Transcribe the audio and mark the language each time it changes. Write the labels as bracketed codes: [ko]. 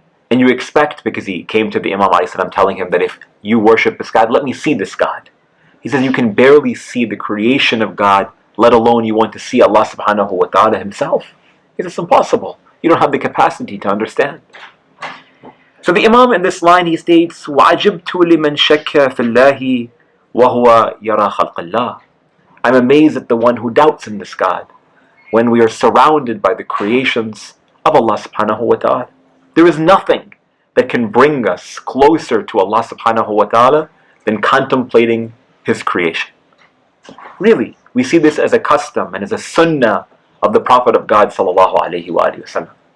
[en] And you expect, because he came to the Imam alayhi salam telling him that if you worship this God, let me see this God. He says, you can barely see the creation of God, let alone you want to see Allah subhanahu wa ta'ala himself. He says, it's impossible. You don't have the capacity to understand. So the Imam in this line, he states, [ar] وَعَجِبْتُ لِمَنْ شَكَّ فِي اللَّهِ وَهُوَ يَرَى خَلْقَ اللَّهِ. [en] I'm amazed at the one who doubts in this God when we are surrounded by the creations of Allah subhanahu wa ta'ala. There is nothing that can bring us closer to Allah subhanahu wa ta'ala than contemplating His creation. Really, we see this as a custom and as a sunnah of the Prophet of God sallallahu alayhi wa sallam.